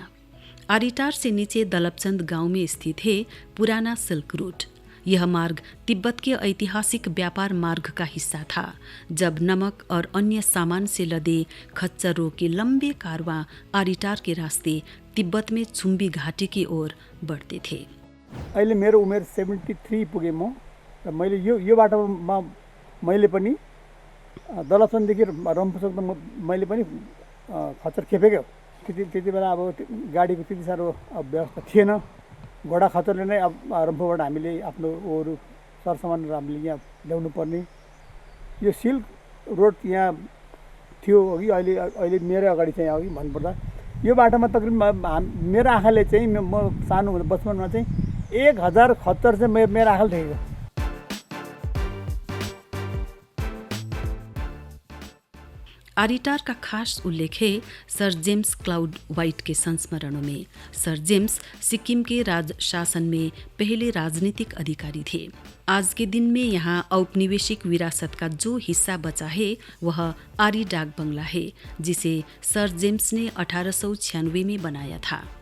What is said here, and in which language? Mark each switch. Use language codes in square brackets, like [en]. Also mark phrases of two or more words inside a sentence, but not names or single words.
[hi] आरिटार से नीचे दलपचंद गांव में स्थित है पुराना सिल्क रूट। यह मार्ग तिब्बत के ऐतिहासिक व्यापार मार्ग का हिस्सा था, जब नमक और अन्य सामान से लदे खच्चरों के लंबे कारवां आरिटार के रास्ते तिब्बत में चुम्बी घाटी की ओर बढ़ते थे। [ne] अहिले मेरो उमेर 73 पुगे म, र मैले यो बाटोमा मैले पनि दलपचन्ददेखि रम्फूसम्म मैले पनि खच्चर खेपेको। त्यति बेला अब गाडीको त्यति साह्रो व्यवस्था थिएन। घोडा खच्चरले नै अब रम्फूबाट हामीले आफ्नो अरू सरसामानहरू हामीले यहाँ ल्याउनु पर्ने। यो सिल्क रोड यहाँ थियो अघि, अहिले मेरो अगाडि चाहिँ अघि भन्नुपर्दा यो बाटोमा तकरिबन मेरो आँखाले चाहिँ म सानो हुँदा बचपनमा चाहिँ 1000 खच्चर चाहिँ मेरो आँखाले देखेको। [hi] आरिटार का खास उल्लेख है सर जेम्स क्लाउड वाइट के संस्मरणों में। सर जेम्स सिक्किम के राज शासन में पहले राजनीतिक अधिकारी थे। आज के दिन में यहाँ औपनिवेशिक विरासत का जो हिस्सा बचा है वह आरी डाक बंगला है, जिसे सर जेम्स ने 1896 में बनाया था।